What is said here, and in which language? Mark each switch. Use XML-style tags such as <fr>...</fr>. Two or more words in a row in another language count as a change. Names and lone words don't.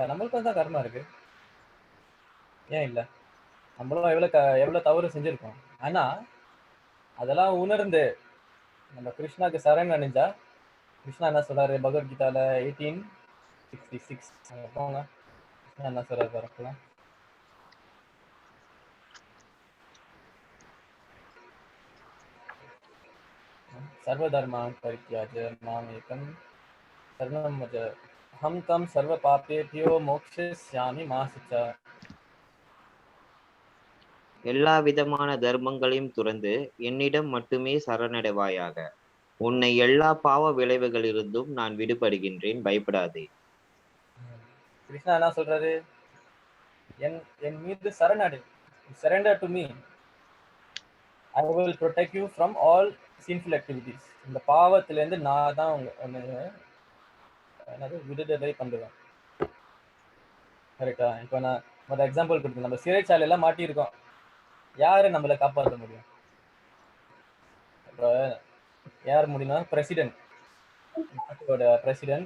<ta>நம்மளுக்கு தான் கர்மா இருக்கு. ஏன் இல்லை? நம்மளும் எவ்வளோ தவறு செஞ்சுருக்கோம். ஆனால் அதெல்லாம் உணர்ந்து நம்ம கிருஷ்ணாக்கு சரண் அடைஞ்சா, கிருஷ்ணா என்ன சொல்றாரு பகவத்கீதால 1866 போங்க, கிருஷ்ணா என்ன சொல்றாரு பார்க்கலாம்.</ta> <sa>सर्वधर्मान् परित्याज्य माम् एकं शरणं व्रज अहं त्वं सर्वपापेभ्यो मोक्षयिष्यामि मा शुचः.</sa> <ta>எல்லா விதமான தர்மங்களையும் துறந்து என்னிடம் மட்டுமே சரணடைவாயாக. உன்னை எல்லா பாவ விளைவுகளிலிருந்தும் நான் விடுபடுகின்றேன், பயப்படாதே. கிருஷ்ணா என்ன சொல்றாரு? என் மீது சரணடை,</ta> <en>surrender to me, I will protect you from all sinful activities.</en> <ta>இந்த பாவத்திலேருந்து நான் தான் என்னது விடுதலை பண்ணுவேன். கரெக்டா? இப்போ நான் ஒரு எக்ஸாம்பிள் கொடுத்து, நம்ம சிறைச்சாலையெல்லாம் மாட்டியிருக்கோம், யாரு நம்மளை காப்பாற்ற முடியும்? இப்போ யார் முடியும்னா பிரசிடென்ட், நாட்டோட பிரசிடென்ட்.</ta>